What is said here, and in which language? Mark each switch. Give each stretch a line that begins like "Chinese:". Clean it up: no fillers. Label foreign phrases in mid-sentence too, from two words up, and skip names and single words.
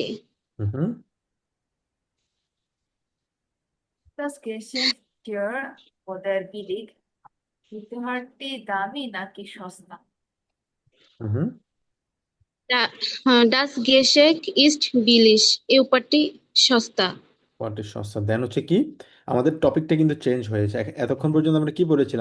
German: হুম Das Geschenk teuer oder billig?
Bangla: উপহারটি দামি নাকি সস্তা? হুম
German: Das Geschenk ist billig.
Bangla: এই উপহারটি সস্তা।
English: What is
Bangla: সস্তা? দেন হচ্ছে কি, আমাদের টপিকটা কিন্তু চেঞ্জ হয়েছে। এতক্ষণ পর্যন্ত আমরা কি পড়েছিলাম?